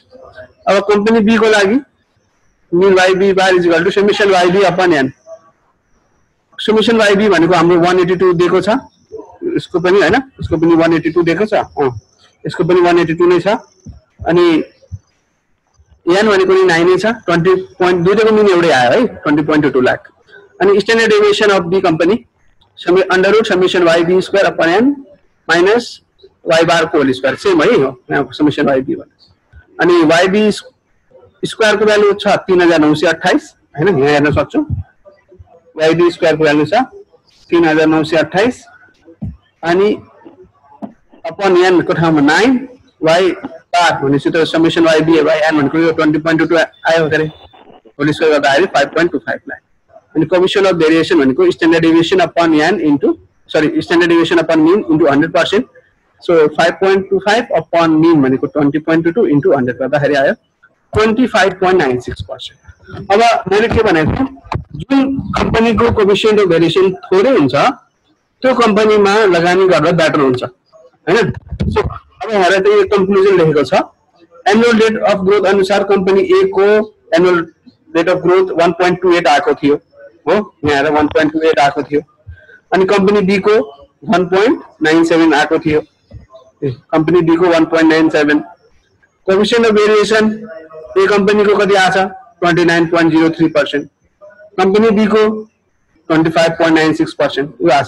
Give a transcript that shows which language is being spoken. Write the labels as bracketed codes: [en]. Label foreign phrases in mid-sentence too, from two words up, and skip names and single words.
[ne] अब कंपनी बी को लागि [en] mean YB bar is equal to summation YB upon n summation YB [ne] भनेको हाम्रो 182 दिएको छ यसको पनि हैन यसको पनि 182 दिएको छ यसको पनि 182 नै छ अनि n भनेको नि 9 नै छ 20.2 को मीन एउटै आयो है 20.22 लाख। [en] अनि standard deviation of B company under root summation YB square upon n minus y bar को whole square same [ne] है हो यहाँ [en] summation YB [ne] भने अनि [en] YB square [ne] को भ्यालु छ 3928 हैन यहाँ हेर्न सक्छौ [en] YB square [ne] को भ्यालु छ 3928 अनि [en] upon n [ne] को ठाउँमा 9 y बार भनेपछि त [en] summation YB by n [ne] भनेको यो 20.22 आयो गरे [en] whole square [ne] गर्दा आयो 5.25 लाख। [en] अनि coefficient of variation भनेको standard deviation upon n into sorry standard deviation upon mean into 100%. [ne] सो 5.25 [en] upon mean [ne] भनेको 20.22 इन्टु 100 गर्दाखेरि आयो 25.96%। अब मैले के भनेको जुन कम्पनीको [en] coefficient of variation [ne] थोरै हुन्छ त्यो कम्पनीमा लगानी गर्दा बेटर हुन्छ हैन। सो अब हेर त यो कन्क्लुजन लेखेको छ [en] annual rate of growth [ne] अनुसार कम्पनी ए को [en] annual rate of growth [ne] 1.28 आएको थियो हो यहाँ हेर 1.28 आएको थियो अनि कम्पनी बी को 1.97 आएको थियो कंपनी बी को 1.97 [en] coefficient of variation [ne] ए कंपनी को कति आछ 29.03% कंपनी बी को 25.96% यो आछ।